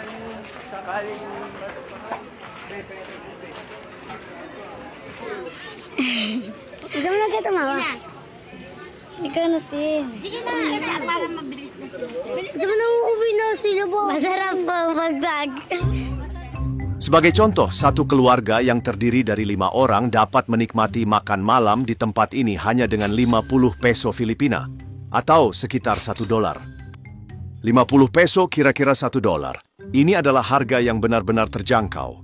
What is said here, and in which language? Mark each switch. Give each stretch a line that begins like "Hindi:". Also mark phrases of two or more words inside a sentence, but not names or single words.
Filipino: Gusto mo na kita, mama? Ikaw na, Tin. Sige na, para mabilis na sila. Gusto mo na uuwi na sila po. Masarap po ang pagpag.
Indonesian: Sebagai contoh, satu keluarga yang terdiri dari 5 orang dapat menikmati makan malam di tempat ini hanya dengan 50 peso Filipina, atau sekitar $1. 50 peso kira-kira $1. Ini adalah harga yang benar-benar terjangkau.